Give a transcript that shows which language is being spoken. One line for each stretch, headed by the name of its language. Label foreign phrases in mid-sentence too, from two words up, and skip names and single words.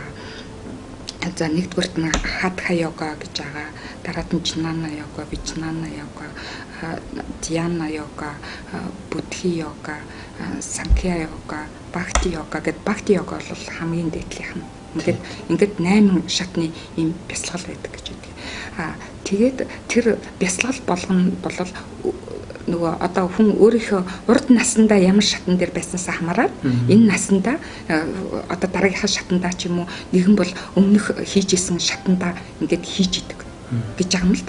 Mongolian: За нэгдүгээрт нь хатха йога гэж байгаа. Дараад нь жнана йога, вичнана йога, дьяна йога, будхи йога, санкья йога, бхакти йога гэдэг. Бхакти йога бол хамгийн дээдлийнх нь. Ингээд 8 шатны ийм бясалгал байдаг гэж үгтэй. Тэгээд тэр бясалгал болгоно бол нөгөө одоо хүн өөрийнхөө урд наснда ямар шатан дээр байснаас хамаараад энэ наснда одоо дараагийнхаа шатандаа ч юм уу нэгэн бол өмнөх хийж исэн шатандаа ингээд хийж идэг гэж байгаа юм л да.